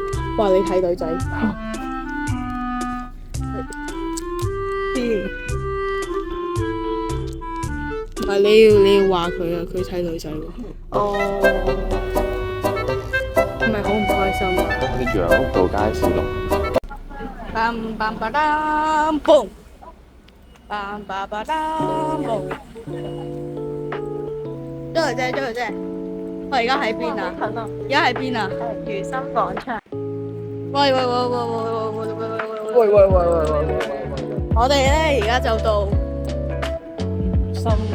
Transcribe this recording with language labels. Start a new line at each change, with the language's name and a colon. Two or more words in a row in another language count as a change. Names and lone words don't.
Cantonese: 哇！你睇女仔。唔係你要話佢啊，佢睇女仔喎。哦。係咪好唔開心啊？我哋楊屋道街市路。 Bam bam ba dam boom。bam bam ba dam boom。張小姐，我而家喺邊啊？而家喺邊啊？如心廣場。喂！我哋咧而家就到心